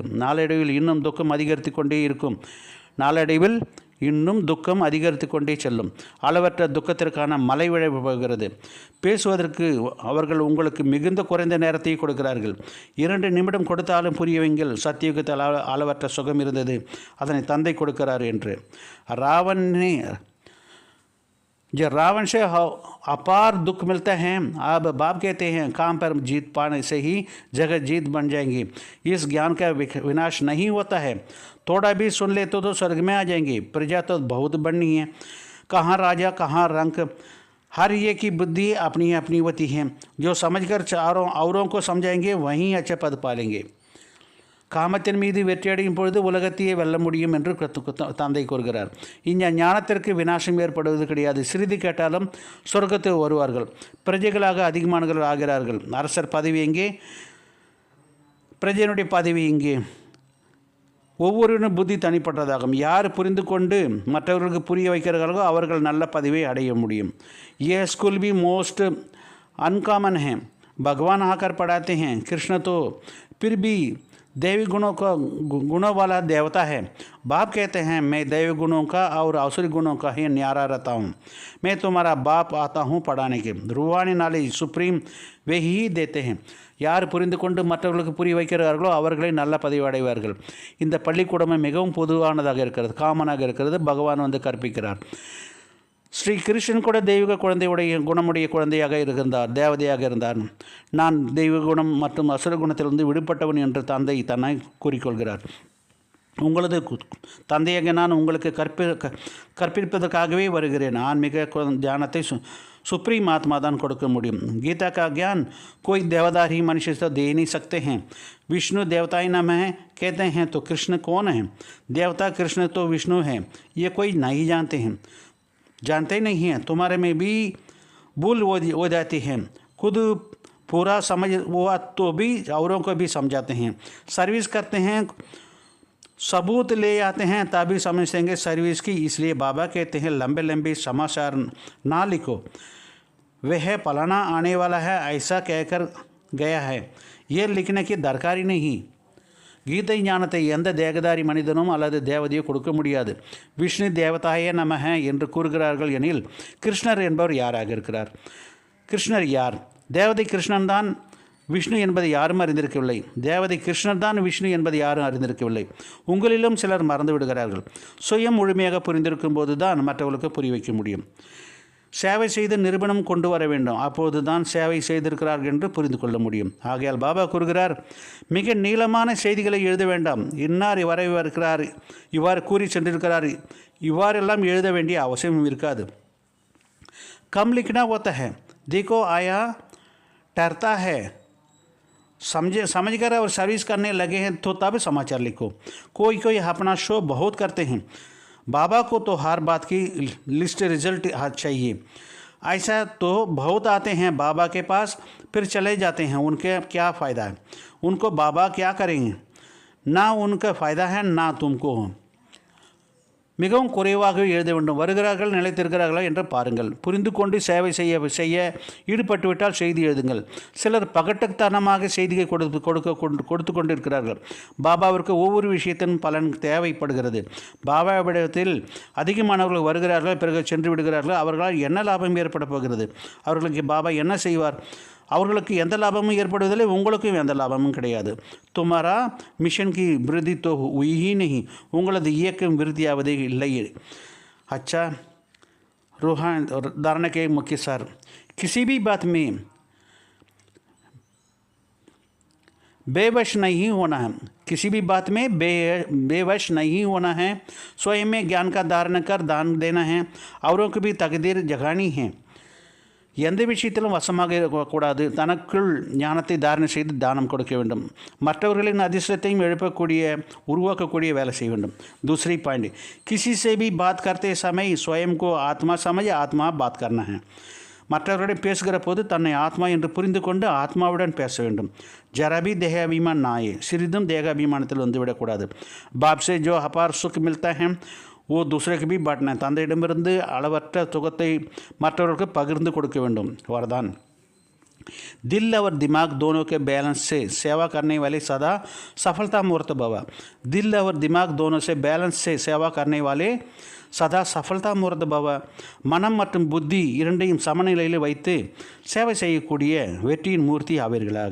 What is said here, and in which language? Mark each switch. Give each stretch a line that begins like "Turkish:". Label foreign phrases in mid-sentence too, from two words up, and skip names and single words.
Tamil: நாளடைவில் இன்னும் துக்கம் அதிகரித்து கொண்டே இருக்கும். நாளடைவில் இன்னும் துக்கம் அதிகரித்து கொண்டே செல்லும். அளவற்ற துக்கத்திற்கான மலை விழ போகிறது. பேசுவதற்கு அவர்கள் உங்களுக்கு மிகுந்த குறைந்த நேரத்தை கொடுக்கிறார்கள். 2 நிமிடம் கொடுத்தாலும் புரியவைங்கள். சத்தியுகத்தில் அளவற்ற சுகம் இருந்தது, அதனை தந்தை கொடுக்கிறார் என்று.
Hindi: रावण से अपार दुख मिलता है. अब बाप कहते हैं काम पर जीत पाने से ही जगत जीत बन जाएंगी. इस ज्ञान का विनाश नहीं होता है. थोड़ा भी सुन ले तो स्वर्ग में आ जाएंगे. प्रजा तो बहुत बढ़नी है. कहाँ राजा कहाँ रंक, हर ये की बुद्धि अपनी अपनी होती है. जो समझकर औरों को समझाएंगे वहीं अच्छे पद पालेंगे.
Tamil: காமத்தின் மீது வெற்றியடையும் பொழுது உலகத்தையே வெல்ல முடியும் என்று தந்தை கூறுகிறார். இந்த ஞானத்திற்கு விநாசம் ஏற்படுவது கிடையாது. சிறிது கேட்டாலும் சொர்க்கத்தில் வருவார்கள். பிரஜைகளாக அதிகமானவர்கள் ஆகிறார்கள். அரசர் பதவி எங்கே? பிரஜையினுடைய பதவி இங்கே. ஒவ்வொருவரும் புத்தி தனிப்பட்டதாகும். யார் புரிந்து கொண்டு மற்றவர்களுக்கு புரிய வைக்கிறார்களோ அவர்கள் நல்ல பதவியை அடைய முடியும்.
Hindi: ये स्कूल भी
English: most uncommon
Hindi: है. भगवान आकर पढ़ाते हैं. कृष्ण तो फिर भी दैवी गुणों वाला देवता है. बाप कहते हैं मैं दैवी गुणों का और आसुरी गुणों का ही न्यारा रहता हूँ. मैं तुम्हारा बाप आता हूँ पढ़ाने के. रूहानी
English: knowledge supreme
Hindi: वे ही देते हैं.
Tamil: யார் புரிந்து கொண்டு மற்றவர்களுக்கு புரிய வைக்கிறார்களோ அவர்களை நல்ல பதவி அடைவார்கள். இந்த பள்ளிக்கூடமே மிகவும் பொதுவானதாக இருக்கிறது, காமனாக இருக்கிறது. பகவான் வந்து கற்பிக்கிறார். ஸ்ரீ கிருஷ்ணன் கூட தெய்வீக குழந்தையுடைய குணமுடைய குழந்தையாக இருந்தார், தேவதையாக இருந்தார். நான் தெய்வ குணம் மற்றும் அசுர குணத்திலிருந்து விடுபட்டவன் என்று தந்தை தன்னை கூறிக்கொள்கிறார். உங்களது தந்தையாக நான் உங்களுக்கு கற்பிப்பதற்காகவே வருகிறேன். ஆன்மீக ஞானத்தை
Hindi: सुप्रीम आत्मा
Tamil: दान கொடுக்க முடியும்.
Hindi: गीता का ज्ञान कोई देवदार ही मनुष्य से दे नहीं सकते हैं. विष्णु देवता ही नाम है कहते हैं तो कृष्ण कौन है? देवता कृष्ण तो विष्णु है, ये कोई नहीं जानते हैं, जानते नहीं हैं. तुम्हारे में भी भूल हो जाती है. खुद पूरा समझ हुआ तो भी औरों को भी समझाते हैं. सर्विस करते हैं, सबूत ले आते हैं तभी समझेंगे सर्विस की. इसलिए बाबा कहते हैं लंबे लंबे समाचार ना लिखो, वह फलाना आने वाला है ऐसा कहकर गया है, ये लिखने की दरकार ही नहीं.
Tamil: கீதை ஞானத்தை எந்த தேகதாரி மனிதனும் அல்லது தேவதையோ கொடுக்க முடியாது. விஷ்ணு தேவதாயே நமஹ என்று கூறுகிறார்கள் எனில் கிருஷ்ணர் என்பவர் யாராக இருக்கிறார்? கிருஷ்ணர் யார்? தேவதை கிருஷ்ணன் தான். விஷ்ணு என்பதை யாரும் அறிந்திருக்கவில்லை. தேவதை கிருஷ்ணர் தான் விஷ்ணு என்பதை யாரும் அறிந்திருக்கவில்லை. உங்களிலும் சிலர் மறந்து விடுகிறார்கள். சுயம் முழுமையாக புரிந்திருக்கும் போது தான் மற்றவர்களுக்கு புரிய வைக்க முடியும். சேவை செய்து நிரூபணம் கொண்டு வர வேண்டும். அப்போது தான் சேவை செய்திருக்கிறார்கள் என்று புரிந்து கொள்ள முடியும். ஆகையால் பாபா கூறுகிறார், மிக நீளமான செய்திகளை எழுத வேண்டாம். இன்னார் இருக்கிறார், இவ்வாறு கூறி சென்றிருக்கிறார், இவ்வாறெல்லாம் எழுத வேண்டிய அவசியம் இருக்காது.
Hindi: कम लिखना होता है. देखो आया ठहरता है, समझ कर और सर्विस करने लगे हैं तो तब समाचार लिखो। कोई अपना शो बहुत करते हैं, बाबा को तो हर बात की
English: list result
Hindi: चाहिए। ऐसा तो बहुत आते हैं बाबा के पास फिर चले जाते हैं, उनके क्या फ़ायदा है, उनको बाबा क्या करेंगे, ना उनका फ़ायदा है ना तुमको।
Tamil: மிகவும் குறைவாக எழுத வேண்டும். வருகிறார்கள் நிலைத்திருக்கிறார்களா என்று பாருங்கள். புரிந்து கொண்டு சேவை செய்ய ஈடுபட்டுவிட்டால் செய்தி எழுதுங்கள். சிலர் பகட்டத்தனமாக செய்தியை கொடுத்து கொண்டிருக்கிறார்கள். பாபாவிற்கு ஒவ்வொரு விஷயத்தின் பலன் தேவைப்படுகிறது. பாபாவிடத்தில் அதிகமானவர்கள் வருகிறார்கள், பிறகு சென்று விடுகிறார்கள். அவர்களால் என்ன லாபம் ஏற்பட போகிறது? அவர்களுக்கு பாபா என்ன செய்வார்? அவர்களுக்கு எந்த லாபமும் ஏற்படுவதில்லை, உங்களுக்கும் எந்த லாபமும் கிடையாது.
Hindi: तुम्हारा मिशन की वृद्धि तो हुई ही नहीं,
Tamil: உங்களது இயக்கம் விருத்தியாவதே இல்லை.
Hindi: अच्छा रूहान और धारणा के मुख्य सार, किसी भी बात में बेवश नहीं होना है, किसी भी बात में बेवश नहीं होना है. स्वयं में ज्ञान का धारण कर दान देना है, औरों की भी तकदीर जगानी है.
Tamil: எந்த விஷயத்திலும் வசமாக கூடாது, தனக்குள் ஞானத்தை தாரணை செய்து தானம் கொடுக்க வேண்டும். மற்றவர்களின் அதிர்ஷ்டத்தையும் உருவாக்கக்கூடிய வேலை செய்ய வேண்டும்.
Hindi: दूसरी पॉइंट, किसी से भी बात करते समय स्वयं को आत्मा समझ आत्मा बात करना है.
Tamil: மற்றவர்களிடம் பேசுகிற போது தன்னை ஆத்மா என்று புரிந்து கொண்டு ஆத்மாவுடன் பேச வேண்டும்.
Hindi: ज़रा भी देह अभिमान न आए,
Tamil: சிறிதும் தேக அபிமானத்தில் வந்துவிடக்கூடாது.
Hindi: बाप से जो अपार सुख मिलता है वो दूसरे के भी बांटना है.
Tamil: தந்தையிடமிருந்து அளவற்ற சுகத்தை மற்றவர்களுக்கு பகிர்ந்து கொடுக்க வேண்டும்.
Hindi: वरदान, दिल और दिमाग दोनों के बैलेंस से सेवा करने वाले सदा सफलता मूर्त भव. दिल और दिमाग दोनों से बैलेंस से सेवा करने वाले सदा सफलता मूर्त भव.
Tamil: மனம் மற்றும் புத்தி இரண்டையும் சமநிலையில் வைத்து சேவை செய்யக்கூடிய வெற்றியின் மூர்த்தி ஆவீர்களாக.